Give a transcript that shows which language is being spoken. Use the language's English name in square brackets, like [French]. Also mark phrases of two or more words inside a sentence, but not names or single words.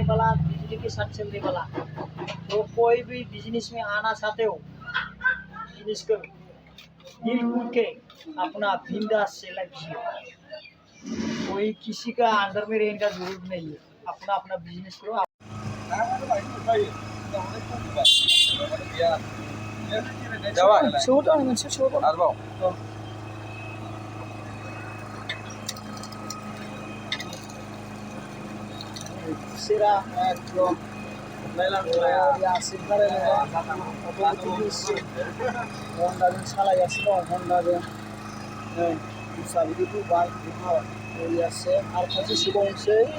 [Hindi] वाला बिजली के साथ चलने वाला तो कोई भी बिजनेस में आना चाहते हो बिजनेस करो दिल खुल के अपना बिंदास से लगिए कोई किसी का अंदर में रहने का जरूरत नहीं है अपना अपना बिजनेस करो [Bodo] छोटा सेरा एकदम हन्डाजों सालायगासिनो दं हन्डाजों दस्रा बिदि बाइक बरियासे आरो खायसे सोबावनोसै